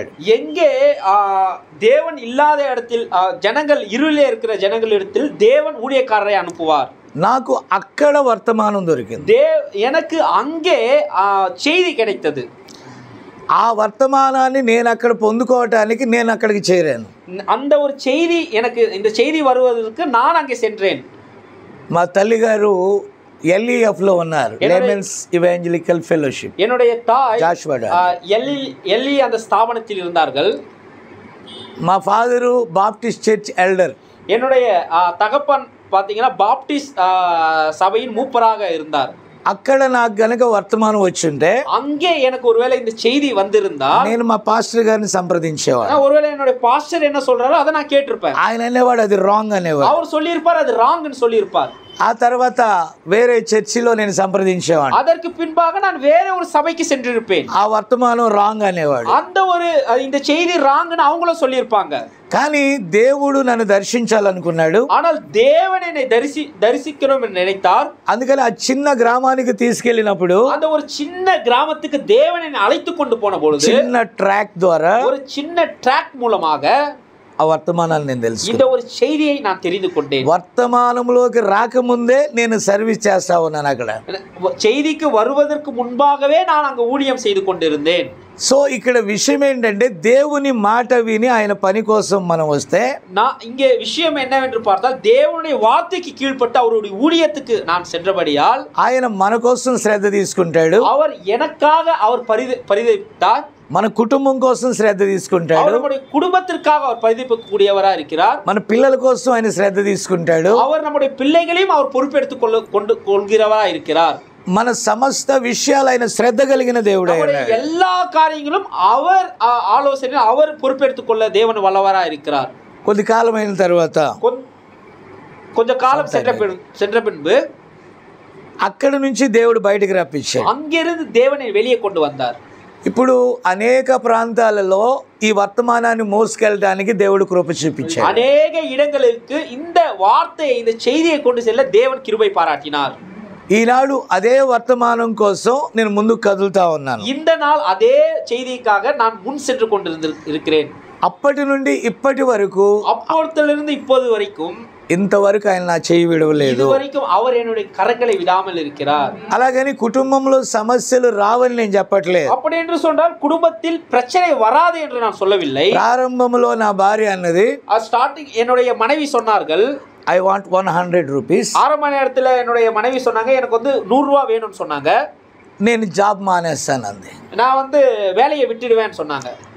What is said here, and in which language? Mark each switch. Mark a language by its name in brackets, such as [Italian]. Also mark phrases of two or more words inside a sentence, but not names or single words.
[Tamil] எங்கே தேவன் இல்லாத இடத்தில் ஜனங்கள் இருளிலே இருக்கிற ஜனங்களிடத்தில் தேவன் ஊழியக்காரரை அனுப்புவார். [Telugu] నాకు అక్కడ వర్తమానం దొరికింది. [Tamil] எனக்கு அங்கே செய்தி கிடைத்தது. [Telugu] ఆ వర్తమానాన్ని నేను అక్కడ పొందుకోవటానికి నేను అక్కడికి చేరాను. [Tamil] அந்த ஒரு செய்தி எனக்கு இந்த செய்தி வருவதற்கு நான் அங்கே சென்றேன். [Telugu] మా తల్లిగారు LEF లో ఉన్నారు, లేమెన్స్ ఇవాంజలికల్ ఫెలోషిప్. [Tamil] என்னுடைய தாய் [Telugu] జాషువా డాడ్. [Tamil] எல்லி அந்த ஸ்தாபனத்தில் இருந்தார்கள். [Telugu] మా ఫాదరు [English] Baptist church elder. [Tamil] என்னுடைய தகப்பன் பார்த்தீங்கன்னா பாப்டிஸ்ட் சபையின் மூப்பராக இருந்தார். [Telugu] అక్కడ నాకు గనక వర్తమానం వచ్చింటే [Tamil] அங்கே எனக்கு ஒருவேளை இந்த செய்தி வந்திருந்தா [Telugu] నేను మా పాస్టర్ గారిని సంప్రదించేవాడు. [Tamil] ஒருவேளை என்னுடைய பாஸ்டர் என்ன சொல்றாரோ அதை நான் கேட்டிருப்பேன். [Telugu] ఆయన అనేవాడు అది రాంగ్ అనేవాడు. [Tamil] அவர் சொல்லியிருப்பார் அது ராங்னு சொல்லியிருப்பார். [Telugu] ఆ తర్వాత వేరే చర్చిలో నేను సంప్రదించేవాడు. [Tamil] அதற்கு பின்பாக நான் வேற ஒரு சபைக்கு சென்றிருப்பேன். [Telugu] ఆ వర్తమానం రాంగ్ అనేవాడు. [Tamil] அந்த ஒரு இந்த செய்தி ராங்னு அவங்களும் சொல்லியிருப்பாங்க. [Telugu] కానీ దేవుడు నన్ను దర్శించాలనుకున్నాడు. [Tamil] ஆனால் தேவன் என்னை தரிசிக்கணும் என்று நினைத்தார். [Telugu] అందుకని ఆ చిన్న గ్రామానికి తీసుకెళ్ళినప్పుడు [Tamil] அந்த ஒரு சின்ன கிராமத்துக்கு தேவன் என்னை அழைத்து கொண்டு போன பொழுது [Telugu] చిన్న ట్రాక్ ద్వారా [Tamil] ஒரு சின்ன ட்ராக் மூலமாக [Telugu] ఆ వర్తమానాలు నేను తెలుసు. [Tamil] இந்த ஒரு செய்தியை நான் தெரிந்து கொண்டேன். [Telugu] వర్తమానంలోకి రాకముందే నేను సర్వీస్ చేస్తా ఉన్నాను అక్కడ. [Tamil] செய்திக்கு வருவதற்கு முன்பாகவே நான் அங்க ஊழியம் செய்து கொண்டிருந்தேன். [Telugu] సో ఇక్కడ విషయం ఏంటంటే దేవుని మాట విని ఆయన పని కోసం మనం వస్తే [Tamil] நான் இங்கே விஷயம் என்னவென்று பார்த்தால் தேவனுடைய வார்த்தைக்கு கீழ்ப்பட்டு அவருடைய ஊழியத்துக்கு நான் சென்றபடியால் [Telugu] ఆయన మన కోసం శ్రద్ధ తీసుకుంటాడు. [Tamil] அவர் எனக்காக அவர் பரிதவித்தார். [Telugu] మన కుటుంబం కోసం శ్రద్ధ తీసుకుంటాడు. [Tamil] நம்முடைய குடும்பத்திற்காக அவர் பரிதவிக்கக்கூடியவராக இருக்கிறார். [Telugu] మన పిల్లల కోసం ఆయన శ్రద్ధ తీసుకుంటాడు. [Tamil] அவர் நம்முடைய பிள்ளைகளையும் அவர் பொறுப்பெடுத்துக் கொள்கிறவராக இருக்கிறார். [Telugu] మన సమస్త విషయాలు ఆయన శ్రద్ధ కలిగిన దేవుడు. [Tamil] எல்லா காரியங்களும் அவர் ஆலோசனை அவர் பொறுப்பெடுத்துக் கொள்ள தேவன் வல்லவராக இருக்கிறார். [Telugu] కొద్ది కాలం అయిన తర్వాత కొంచెం కాలం [Tamil] சென்ற பின்பு [Telugu] అక్కడ నుంచి దేవుడు బయటికి రప్పించాడు. [Tamil] அங்கிருந்து தேவனை வெளியே கொண்டு வந்தார். [Telugu] ఇప్పుడు అనేక ప్రాంతాలలో ఈ వర్తమానాన్ని మోసుకెళ్ళడానికి దేవుడు కృప చూపించాడు. [Tamil] అనేక இடங்களுக்கு இந்த வார்த்தையை இந்த செய்தியை கொண்டு செல்ல தேவன் கிருபை பாராட்டினார். [Telugu] ఈనాడు అదే వర్తమానం కోసం నేను ముందుకు కదులుతా ఉన్నాను. [Tamil] இந்த நாள் அதே செய்திக்காக நான் முன் சென்று கொண்டிருக்கிறேன். [Telugu] అప్పటి నుండి ఇప్పటి వరకు, [Tamil] அப்பொழுதிலிருந்து இப்போது வரைக்கும் [Telugu] ఇంతవరకు ఆయన నా చేయి విడవలేదు. [Tamil] இதுவரைக்கும் அவர் என்னுடைய கரங்களை விடாமல் இருக்கிறார். [Telugu] అలాగని కుటుంబంలో సమస్యలు రావని నేను చెప్పట్లేదు. [Tamil] அப்படி என்று சொன்னால் குடும்பத்தில் பிரச்சனை வராது என்று நான் சொல்லவில்லை. [Telugu] ప్రారంభంలో నా భార్య అన్నది, [Tamil] ஸ்டார்டிங் என்னுடைய மனைவி சொன்னார்கள் [English] I want 100 rupees. [Tamil] ஆரம்ப நேரத்தில் என்னுடைய மனைவி சொன்னாங்க எனக்கு வந்து 100 ரூபா வேணும்னு சொன்னாங்க. [Telugu] నేను జాబ్ మానేస్తాను అంది. [Tamil] நான் வந்து வேலையை விட்டுடுவேன்னு சொன்னாங்க.